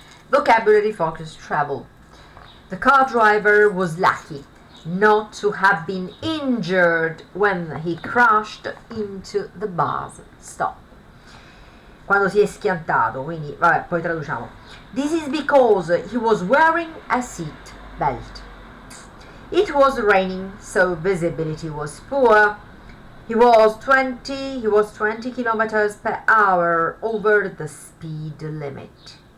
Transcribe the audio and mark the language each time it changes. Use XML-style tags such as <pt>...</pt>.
<en>Vocabulary focused travel. The car driver was lucky not to have been injured when he crashed into the bus stop.</en> <it>Quando si è schiantato, quindi vabbè, poi traduciamo.</it> <en>This is because he was wearing a seat belt. It was raining, so visibility was poor. He was 20 kilometers per hour over the speed limit.</en>